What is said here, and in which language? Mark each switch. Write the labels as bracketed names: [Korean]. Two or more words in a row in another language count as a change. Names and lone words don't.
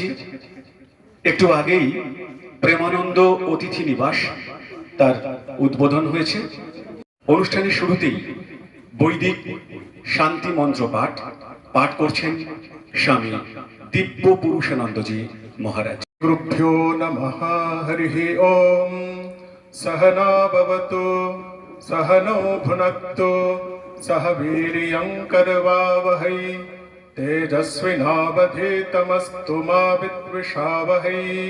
[Bangla] একটু আগেই প্রেমানন্দ অতিথি নিবাস তার উদ্বোধন হয়েছে। অনুষ্ঠানের শুরুতেই বৈদিক শান্তি মন্ত্র পাঠ করছেন স্বামী দিব্য পুরুষানন্দজি মহারাজ। [Sanskrit] गुरुभ्यो नमः। हरिः ओम। सहना भवतु सहनौ भुनक्तु सह वीर्यं करवावहै तेजस्विनावधीतमस्तु मा विद्विषावहै।